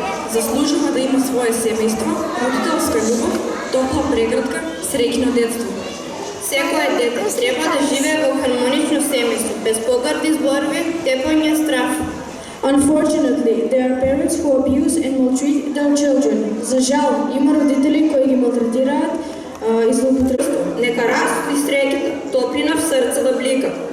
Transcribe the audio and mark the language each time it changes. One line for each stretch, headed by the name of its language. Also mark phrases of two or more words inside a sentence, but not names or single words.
Macedonian: заслужува да има свое семејство, родителска љубов, топла преградка, среќно детство. Секое дете треба да живее во хармонично семејство, без погрди зборови, тепање, страф.
English: Unfortunately, there are parents who abuse and maltreat their children.
Macedonian: За жал, има родители кои ги малтретираат и злоупотребуваат. Нека растат и среќата, топлина в срце да блика.